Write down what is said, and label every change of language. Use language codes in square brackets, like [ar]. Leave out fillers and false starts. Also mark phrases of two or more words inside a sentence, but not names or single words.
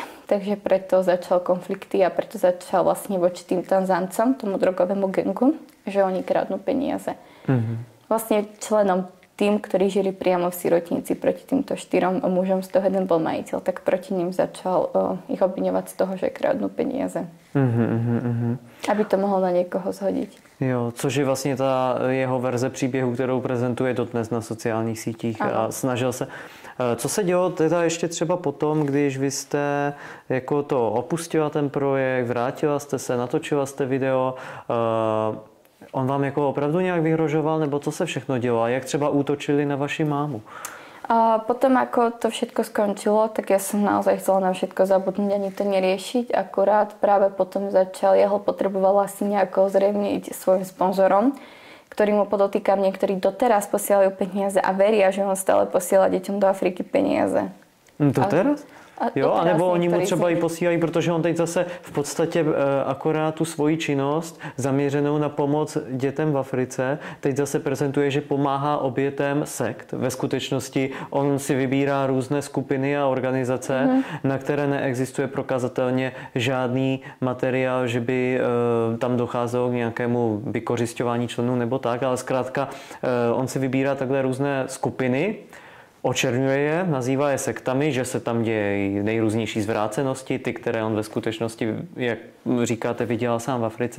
[sk] Takže preto začal konflikty a preto začal vlastne voči tým Tanzáncom, tomu drogovému gangu, že oni kradnú peniaze. Vlastne členom tým, ktorí žili priamo v sirotnici proti týmto 4 mužom, z toho jeden bol majiteľ, tak proti ním začal ich obviňovať z toho, že kradnú peniaze. [cs] Aby to mohol na někoho zhodit. Jo, což je vlastně ta jeho verze příběhu, kterou prezentuje dodnes na sociálních sítích. Ano. A snažil se. Co se dělo teda ještě třeba potom, když vy jste jako to opustila ten projekt, vrátila jste se, natočila jste video, on vám jako opravdu nějak vyhrožoval, nebo co se všechno dělo? A jak třeba útočili na vaši mámu? [sk] A potom, ako to všetko skončilo, tak ja som naozaj chcela na všetko zabudnúť, ani to neriešiť. Akurát práve potom Jahl potreboval asi nejako zrejmiť svojim sponzorom, ktorý mu podotýkam, niektorí doteraz posielajú peniaze a veria, že on stále posiela deťom do Afriky peniaze. Doteraz? [cs] Jo, anebo oni mu třeba i posílají, protože on teď zase v podstatě akorát tu svoji činnost zaměřenou na pomoc dětem v Africe teď zase prezentuje, že pomáhá obětem sekt. Ve skutečnosti on si vybírá různé skupiny a organizace, na které neexistuje prokazatelně žádný materiál, že by tam docházelo k nějakému vykořisťování členů nebo tak, ale zkrátka on si vybírá takhle různé skupiny, očerňuje je, nazývá je sektami, že se tam dějí nejrůznější zvrácenosti, ty, které on ve skutečnosti, jak říkáte, viděl sám v Africe.